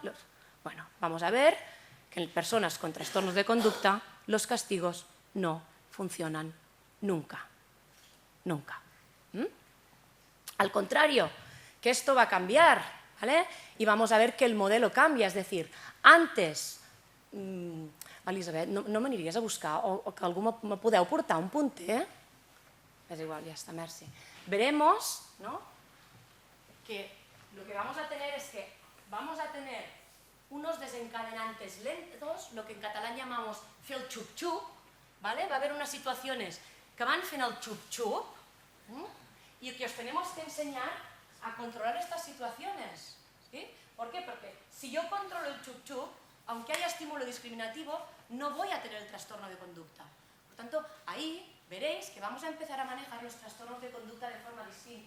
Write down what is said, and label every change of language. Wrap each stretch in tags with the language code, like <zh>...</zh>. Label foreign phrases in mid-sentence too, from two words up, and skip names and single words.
<es>Bueno, vamos a ver que en personas con trastornos de conducta los castigos no funcionan nunca. Nunca. Al contrario, que esto va a cambiar, ¿vale? Y vamos a ver que el modelo cambia, es decir, antes,</es> <ca>Elisabet, no m'aniries a buscar o que algú me podeu portar un punter?</ca> <es>Es igual, ya está, merci. Veremos, ¿no?, que lo que vamos a tener es que vamos a tener unos desencadenantes lentos, lo que en catalán llamamos</es> <ca>fer el xup-xup,</ca> <es>¿vale? Va a haber unas situaciones que</es> <ca>van fent el xup-xup,</ca> <es>y que os tenemos que enseñar a controlar estas situaciones, ¿sí? ¿Por qué? Porque si yo controlo el chup-chup, aunque haya estímulo discriminativo, no voy a tener el trastorno de conducta. Por tanto, ahí veréis que vamos a empezar a manejar los trastornos de conducta de forma distinta.</es>